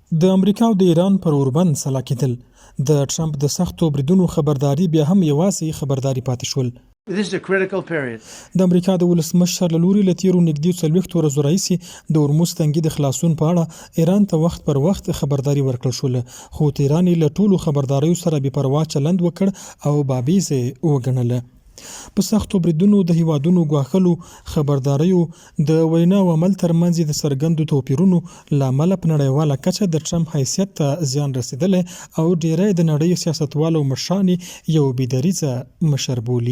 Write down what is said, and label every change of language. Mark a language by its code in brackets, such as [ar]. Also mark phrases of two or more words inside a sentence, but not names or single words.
[ps] د امریکا او د ایران پر اوربند سلا کېدل د ټرمپ د سختو بریدونو خبرداري بیا هم یوازې خبرداري پاتې شول. [en] This is a critical period. [ps] د امریکا د ولسمشر له لوري له تیرو نږدې 40 ورځو راهیسې د هرمز تنګي د خلاصون په اړه ایران ته وخت پر وخت خبرداري ورکړل شوله، خو تهران یې له ټولو خبرداریو سره بې پروا چلند وکړ او بابیز یې وګڼله. په سختو بریدونو د هیوادونو ګواښلو خبرداریو د وینا او عمل ترمنځ د څرګندو توپیرونو له امله په نړیواله کچه د ټرمپ حیثیت ته زیان رسېدلی او ډیری د نړۍ سیاستوالو مشران یو بېدریځه مشر بولي.